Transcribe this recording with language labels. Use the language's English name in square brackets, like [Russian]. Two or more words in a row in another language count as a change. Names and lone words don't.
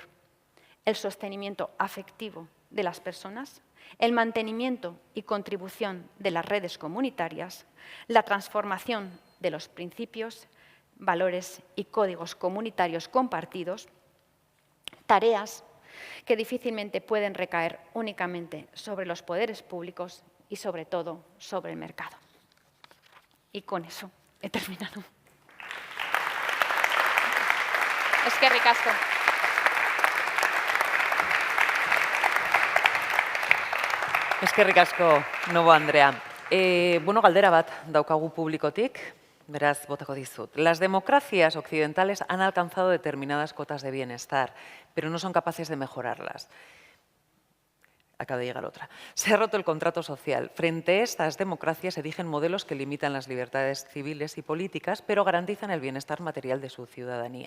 [Spanish] El sostenimiento afectivo de las personas, el mantenimiento y contribución de las redes comunitarias, la transformación de los principios, valores y códigos comunitarios compartidos, tareas que difícilmente pueden recaer únicamente sobre los poderes públicos y, sobre todo, sobre el mercado. Y con eso he terminado. [Basque] Eskerrik asko. Eskerrik asko, Novo Andrea. Galdera bat daukagu publikotik, beraz botako dizut. [Spanish] Las democracias occidentales han alcanzado determinadas cotas de bienestar, pero no son capaces de mejorarlas. Acaba de llegar otra. Se ha roto el contrato social. Frente a estas democracias se erigen modelos que limitan las libertades civiles y políticas, pero garantizan el bienestar material de su ciudadanía.